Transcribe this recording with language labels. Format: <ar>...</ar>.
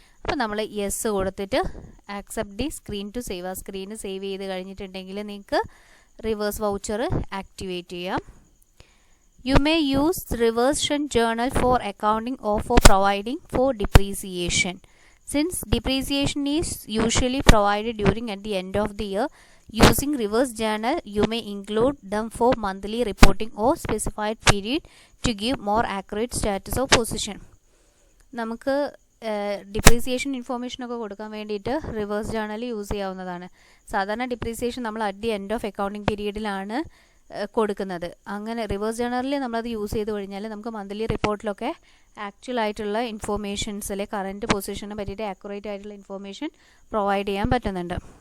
<ml>അപ്പോൾ നമ്മൾ യെസ് കൊടുത്തിട്ട്</ml> <en>accept the screen to save,</en> <ml>ആ സ്ക്രീൻ സേവ് ചെയ്ത് കഴിഞ്ഞിട്ടുണ്ടെങ്കിൽ നിങ്ങൾക്ക് റിവേഴ്സ് വൗച്ചർ ആക്ടിവേറ്റ് ചെയ്യാം.</ml> <en>You may use reversion journal for accounting or for providing for depreciation. Since depreciation is usually provided during at the end of the year, using reverse journal, you may include them for monthly reporting or specified period to give more accurate status of position.</en> <ml>നമുക്ക് depreciation information ഒക്കെ കൊടുക്കാൻ വേണ്ടിയിട്ട് reverse journal use ചെയ്യാവുന്നതാണ്. സാധാരണ depreciation നമ്മൾ at the end of accounting പീരീഡിലാണ് കൊടുക്കുന്നത്. അങ്ങനെ reverse ജേർണലിൽ നമ്മളത് യൂസ് ചെയ്ത് കഴിഞ്ഞാൽ നമുക്ക് മന്ത്ലി റിപ്പോർട്ടിലൊക്കെ ആക്ച്വൽ ആയിട്ടുള്ള ഇൻഫോർമേഷൻസിലെ കറൻറ്റ് പൊസിഷനെ പറ്റിയിട്ട് ആക്യുറേറ്റ് ആയിട്ടുള്ള ഇൻഫോർമേഷൻ പ്രൊവൈഡ് ചെയ്യാൻ പറ്റുന്നുണ്ട്.</ml>